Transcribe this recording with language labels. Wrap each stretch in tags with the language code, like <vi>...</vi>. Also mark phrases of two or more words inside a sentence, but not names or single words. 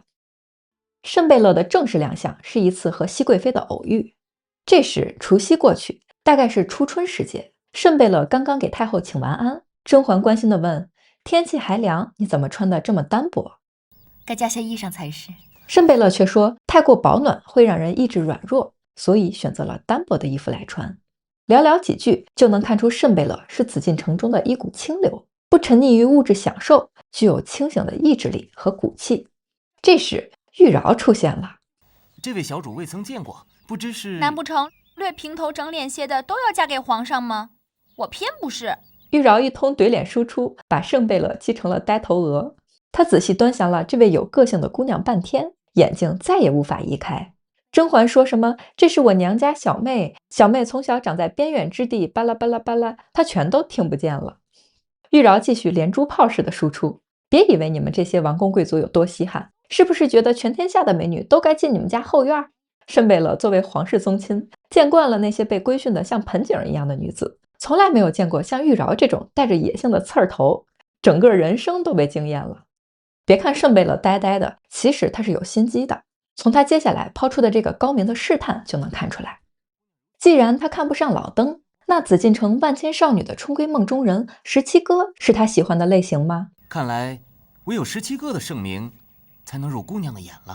<zh>慎貝勒的正式亮相是一次和熹貴妃的偶遇，這時除夕過去，大概是初春時節，慎貝勒剛剛給太后請完安，甄嬛關心地問：天氣還涼，你怎麼穿得這麼單薄？該加些衣裳才是。慎貝勒卻說太過保暖會讓人意志軟弱，所以選擇了單薄的衣服來穿。寥寥幾句就能看出慎貝勒是紫禁城中的一股清流，不沉溺於物質享受，具有清醒的意志力和骨氣。這時玉娆出現了。這位小主未曾見過，不知是…… 難不成略平頭整臉些的都要嫁給皇上嗎？我偏不是。玉娆一通懟臉輸出，把慎貝勒激成了呆頭鵝。他仔細端詳了這位有個性的姑娘半天，眼睛再也無法移開。甄嬛說什麼這是我娘家小妹，小妹從小長在邊遠之地，巴拉巴拉巴拉，她全都聽不見了。玉娆繼續連珠炮似的輸出，別以為你們這些王公貴族有多稀罕，是不是覺得全天下的美女都該進你們家後院？慎貝勒作為皇室宗親，見慣了那些被規訓的像盆景一樣的女子，從來沒有見過像玉娆這種帶着野性的刺兒頭，整個人生都被驚豔了。別看慎貝勒呆呆的，其實他是有心機的。從他接下來拋出的這個高明的試探就能看出來。既然他看不上老登，那紫禁城萬千少女的春閨夢中人17哥是他喜歡的類型吗？看来唯有17哥的盛名才能入姑娘的眼了。</zh>